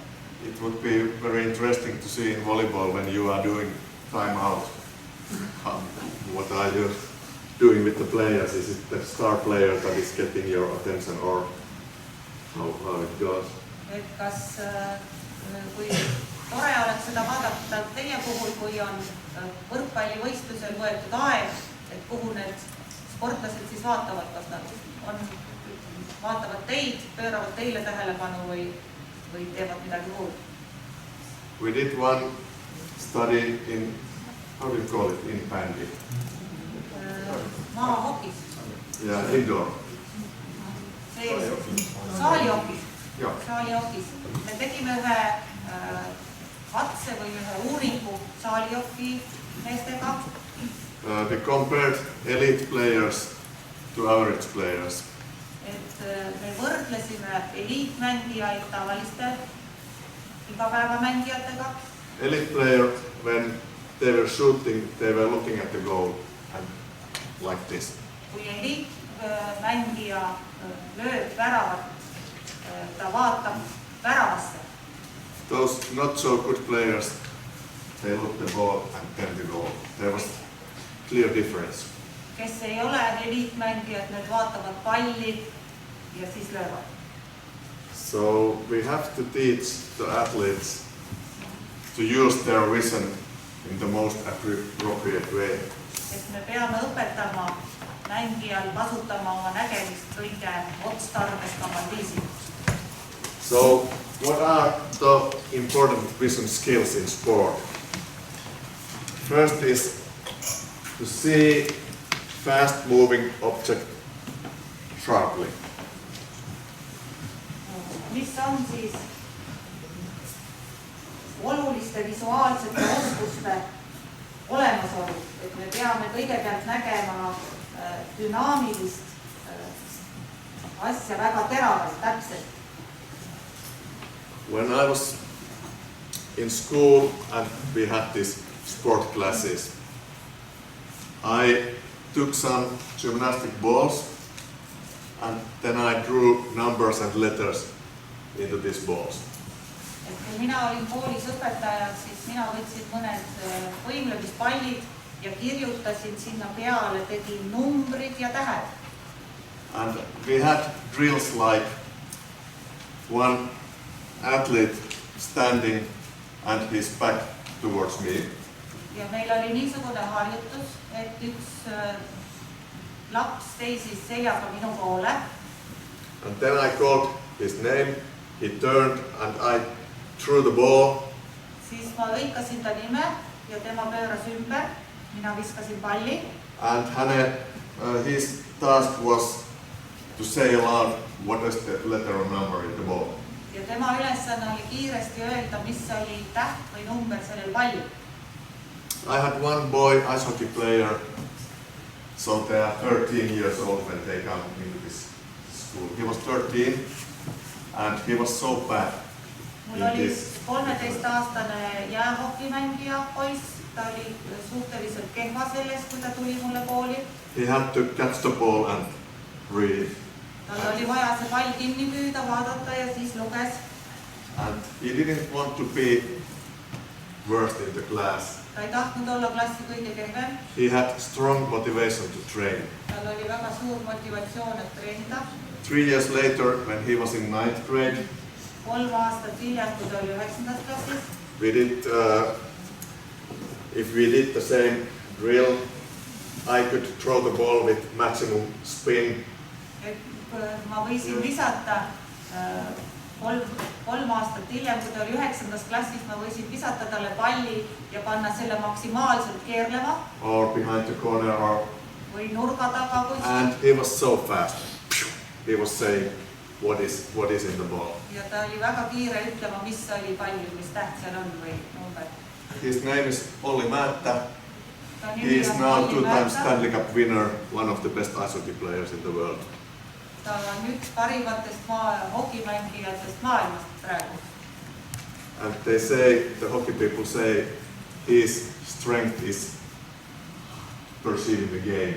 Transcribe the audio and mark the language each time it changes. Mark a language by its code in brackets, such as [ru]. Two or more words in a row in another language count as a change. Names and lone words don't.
[en] It would be very interesting to see in volleyball when you are doing time out. What are you doing with the players? Is it the star player that is getting your attention or how it goes? [et] Et kas kui tore oleks seda vaadata teie puhul, kui on võrkpallivõistlusel võetud aeg, et kuhu need sportlased siis vaatavad, kas nad vaatavad teid, pööravad teile tähelepanu või teevad midagi muud. [en] We did one study in, how do you call it, in bandi? [et] Maahokis. [en] Yeah, indoor. [et] Saalihokis. Joo. Saalihokis. Me tegime ühe katse või ühe uuringu saalihoki meestega. [en] We compared elite players to average players. [et] Et me võrdlesime eliitmängijaid tavaliste igapäevamängijatega. [en] Elite player, when they were shooting, they were looking at the goal and like this. [et] Kui eliitmängija lööb väravat, ta vaatab väravasse. [en] Those not so good players, they look the ball and then the goal. There was clear difference. [et] Kes ei ole eliitmängijad, need vaatavad palli ja siis löövad. [en] So we have to teach the athletes to use their vision in the most appropriate way. [et] Et me peame õpetama mängijal kasutama oma nägemist kõige otstarbekamal viisil. [en] So what are the important vision skills in sport? First is to see fast moving object sharply. [et] Mis on siis oluliste visuaalsete oskuste olemasolu, et me peame kõigepealt nägema dünaamilist asja väga teravalt, täpselt. [en] When I was in school and we had these sport classes, I took some gymnastic balls and then I drew numbers and letters into these balls. [et] Et kui mina olin koolis õpetajad, siis mina võtsin mõned võimlemispallid ja kirjutasin sinna peale, tegin numbrid ja tähed. [en] And we had drills like one athlete standing and his back towards me. [et] Ja meil oli niisugune harjutus, et üks laps seisis seljaga minu poole. [en] And then I called his name, he turned and I threw the ball. [et] Siis ma lõikasin ta nime ja tema pööras ümber, mina viskasin palli. [en] And his task was to say aloud what is the letter or number in the ball. [et] Ja tema ülesanne oli kiiresti öelda, mis oli täht või number sellel pallil. [en] I had one boy, ice hockey player, so they are 13 years old when they come into this school. He was 13 and he was so bad. [et] Mul oli 13-aastane jäähokimängija poiss, ta oli suhteliselt kehva selles, kui ta tuli mulle kooli. [en] He had to catch the ball and read it. [et] Tal oli vaja see pall kinni püüda, vaadata ja siis luges. [en] And he didn't want to be worst in the class. [et] Ta ei tahtnud olla klassi kõige kehvem. [en] He had strong motivation to train. [et] Tal oli väga suur motivatsioon, et treenida. [en] 3 years later, when he was in 9th grade, [et] 3 aastat hiljem, kui ta oli 9. klassis, [en] if we did the same drill, I could throw the ball with maximum spin. [et] Ma võisin visata 3 aastat hiljem, kui ta oli 9. klassis, ma võisin visata talle palli ja panna selle maksimaalselt keerlema. [en] Or behind the corner [et] või nurga taga kuskil. [en] And he was so fast. He was saying what is in the ball. [et] Ja ta oli väga kiire ütlema, mis oli pallil, mis täht seal on või number. [en] His name is Olli Määttä. He is now 2-time Stanley Cup winner, one of the best ice hockey players in the world. [et] Ta on üks parimatest hokimängijatest maailmast praegu. [en] And they say, the hockey people say, his strength is perceiving the game.